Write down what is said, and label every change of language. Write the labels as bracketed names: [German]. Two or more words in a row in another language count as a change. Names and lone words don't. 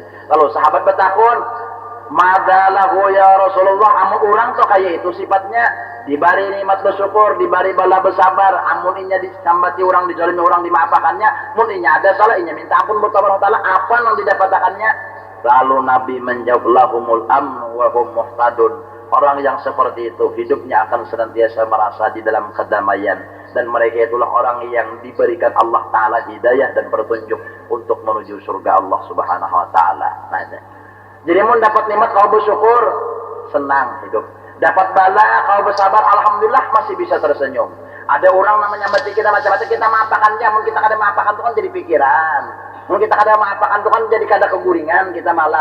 [Banjar] Lalu sahabat bertakun, madalahu [Arabic] ya Rasulullah, [Banjar] amun orang tuh kayak itu sifatnya, dibari nikmat bersyukur, dibari bala bersabar, amun inya disambati orang, dijolimi orang, dimaafkannya, mun inya ada salah, inya minta ampun kepada Allah Ta'ala, apa yang didapatkannya? [Indonesian] Lalu Nabi menjawab, [Arabic] lahumul amnu wa hum muhtadun. [Indonesian] Orang yang seperti itu hidupnya akan senantiasa merasa di dalam kedamaian, dan mereka itulah orang yang diberikan Allah Ta'ala hidayah dan petunjuk untuk menuju surga Allah Subhanahu Wa Ta'ala. [Banjar] Nah, jadi mun dapat nikmat kau bersyukur, senang hidup. Dapat bala kau bersabar, alhamdulillah masih bisa tersenyum. Ada orang namanya mati kita macam-macam, kita maafakannya, mun kita kada maafakan itu kan jadi pikiran. Mun kita kada maafakan itu kan jadi kada keguringan kita malam.